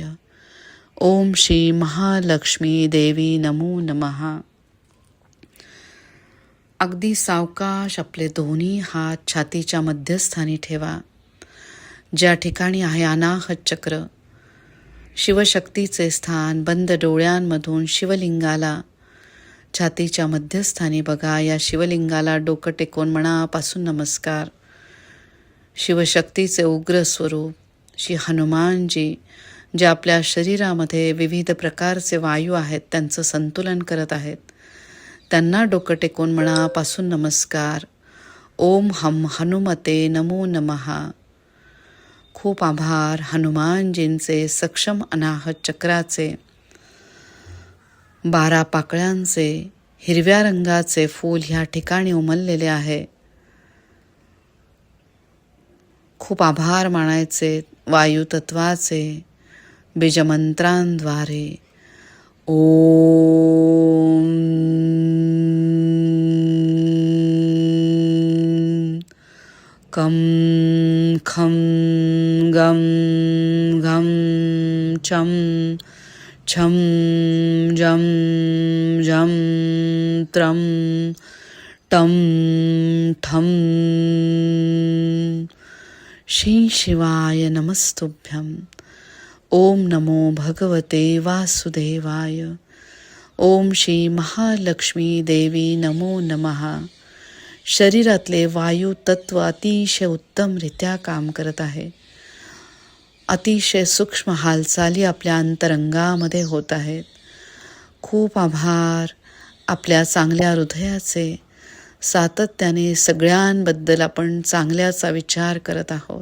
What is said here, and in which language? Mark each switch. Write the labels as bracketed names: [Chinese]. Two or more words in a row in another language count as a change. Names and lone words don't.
[Sanskrit] ओम श्री महालक्ष्मी देवी नमो नमः. [Marathi] अगदी सावकाश आपले दोन्ही हात छातीच्या मध्यस्थानी ठेवा. ज्या ठिकाणी आहे अनाहत चक्र, शिवशक्तीचे स्थान. बंद डोळ्यांमधून शिवलिंगाला छातीच्या मध्यस्थानी बघा. या शिवलिंगाला डोकं टेकवून मनापासून नमस्कार. शिवशक्तीचे उग्र स्वरूप श्री हनुमानजी, जे आपल्या शरीरामध्ये विविध प्रकारचे वायू आहेत त्यांचं संतुलन करत आहेत, त्यांना डोकं टेकून मनापासून नमस्कार. [Sanskrit] ओम हम हनुमते नमो नमः. [Marathi] खूप आभार. हनुमानजींचे सक्षम अनाहत चक्राचे 12 पाकळ्यांचे हिरव्या रंगाचे फूल ह्या ठिकाणी उमललेले आहे. खूप आभार मानायचे. वायुतत्वाचे बीजमंत्रांद्वारे [Sanskrit] ओम कं खं गं घं चं छं जं जं त्रं टं ठं. श्री शिवाय नमस्तुभ्यं. ओम नमो भगवते वासुदेवाय. ओम श्री महालक्ष्मी देवी नमो नमः. [Marathi] शरीरातले वायू तत्व अतिशय उत्तमरित्या काम करत आहे. अतिशय सूक्ष्म हालचाली आपल्या अंतरंगामध्ये होत आहेत. खूप आभार. आपल्या चांगल्या हृदयाचे. सातत्याने सगळ्यांबद्दल आपण चांगल्याचा विचार करत आहोत.